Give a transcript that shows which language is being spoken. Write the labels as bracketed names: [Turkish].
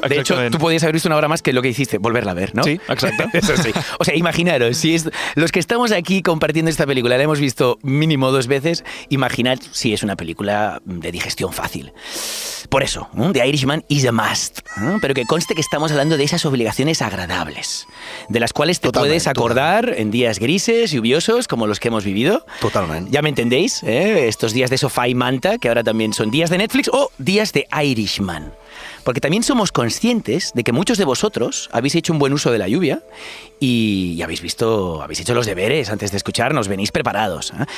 [Spanish] De hecho, tú podías haber visto 1 hora más que lo que hiciste, volverla a ver, ¿no? Sí, exacto. Eso sí. O sea, imaginaros, los que estamos aquí compartiendo esta película la hemos visto mínimo 2 veces, imaginad si es una película de digestión fácil. Por eso, [English] The Irishman is a must. [Spanish] Pero que conste que estamos hablando de esas obligaciones agradables, de las cuales te puedes acordar en días grises, lluviosos, como los que hemos vivido. Totalmente. Ya me entendéis, estos días de sofá y manta, que ahora también son días de Netflix o días de Irishman. Porque también somos conscientes de que muchos de vosotros habéis hecho un buen uso de la lluvia y habéis hecho los deberes antes de escucharnos, venís preparados.